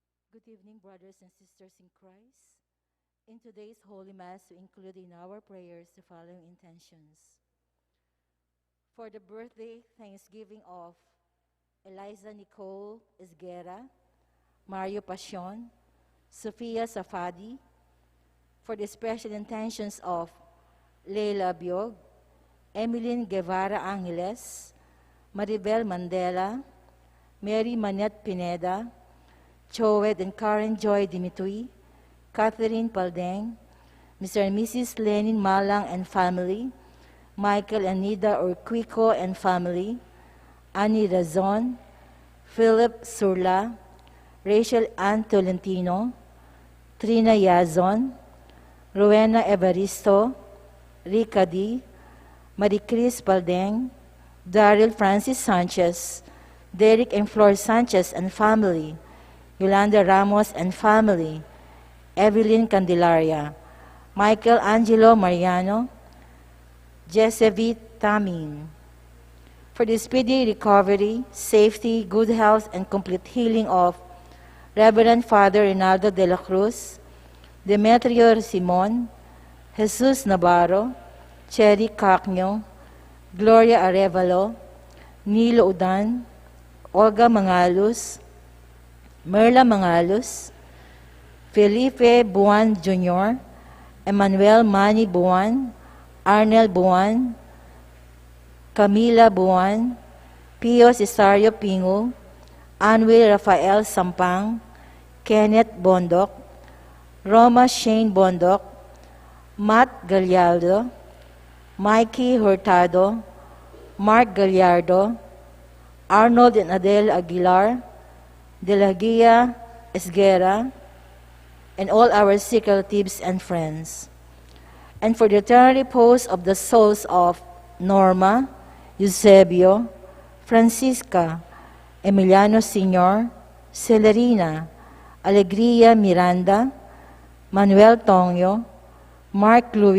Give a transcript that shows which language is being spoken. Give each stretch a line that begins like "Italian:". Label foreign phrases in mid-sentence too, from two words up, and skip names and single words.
English: Good evening, brothers and sisters in Christ. In today's Holy Mass, we include in our prayers the following intentions. For the birthday thanksgiving of Eliza Nicole Esguera, Mario Pasion, Sofia Safadi, for the special intentions of Leila Biog, Emeline Guevara Angeles, Maribel Mandela, Mary Manette Pineda, Choed and Karen Joy Dimitri, Catherine Paldeng, Mr. and Mrs. Lenin Malang and family, Michael and Nida Urquico and family, Annie Razon, Philip Surla, Rachel Ann Tolentino, Trina Yazon, Rowena Evaristo, Rika D, Maricris Paldeng, Daryl Francis Sanchez, Derek and Flor Sanchez and family, Yolanda Ramos and family, Evelyn Candelaria, Michael Angelo Mariano, Jessevi Tamin. For the speedy recovery, safety, good health, and complete healing of Reverend Father Rinaldo de la Cruz, Demetrio Simon, Jesus Navarro, Cherry Cacño, Gloria Arevalo, Nilo Udan, Olga Mangalus, Merla Mangalus, Felipe Buwan Jr., Emmanuel Manny Buwan, Arnel Buwan, Camila Buwan, Pio Cesario Pingo, Anwil Rafael Sampang, Kenneth Bondok, Roma Shane Bondok, Matt Gallardo, Mikey Hurtado, Mark Gallardo, Arnold and Adele Aguilar, De La Guia Esguera, and all our sick relatives and friends. And for the eternal repose of the souls of Norma, Eusebio, Francisca, Emiliano Sr., Celerina, Alegria Miranda, Manuel Tongyo, Mark Louis